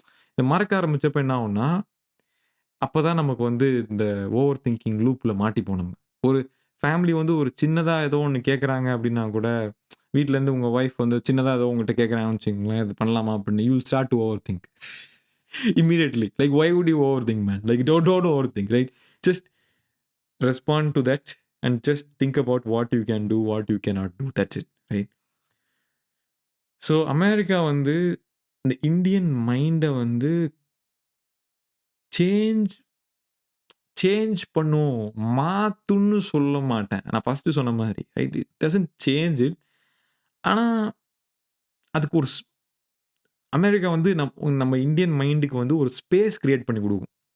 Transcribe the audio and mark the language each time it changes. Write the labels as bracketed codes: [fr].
[ta] இத மறக்க ஆரம்பிச்சப்ப என்ன ஆகும்னா, அப்பதான் நமக்கு வந்து இந்த ஓவர் திங்கிங் லூப்ல மாட்டிப்போம் நம்ம. ஒரு ஃபேமிலி வந்து ஒரு சின்னதா ஏதோ ஒண்ணு கேட்கறாங்க அப்படின்னா கூட, வீட்லருந்து உங்க ஒய்ஃப் வந்து சின்னதா ஏதோ உங்ககிட்ட கேட்கறாங்கன்னு வச்சுக்கங்களேன், "இது பண்ணலாமா?" [en] அப்படின்னு you will start to overthink. Immediately. Like, why would you overthink, man? Like, don't overthink, right? Just respond to that and just think about what you can do, what you cannot do. That's it, right? [ta] So America வந்து இந்த Indian மைண்டை வந்து change change பண்ணும், மாத்துன்னு சொல்ல மாட்டேன். நான் first சொன்ன மாதிரி, right? [en] It doesn't change it. [ta] ஆனா அதுக்கு ஒரு அமெரிக்கா வந்து நம்ம இந்தியன் மைண்டுக்கு வந்து ஒரு ஸ்பேஸ் கிரியேட் பண்ணி குடுக்கும்.